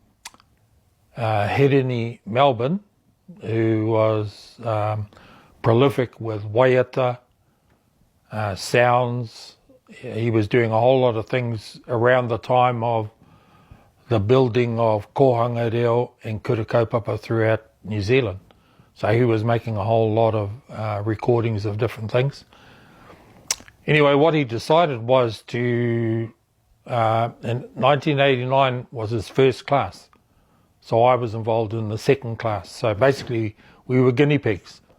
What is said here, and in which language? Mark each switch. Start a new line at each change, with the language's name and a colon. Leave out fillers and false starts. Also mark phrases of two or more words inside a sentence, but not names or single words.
English: Hereni Melbourne, who was prolific with waiata, sounds, he was doing a whole lot of things around the time of the building of
Māori: kohanga reo
English: and
Māori: kura kaupapa
English: throughout New Zealand. So he was making a whole lot of recordings of different things. Anyway, what he decided was to, in 1989 was his first class. So I was involved in the second class. So basically we were guinea pigs.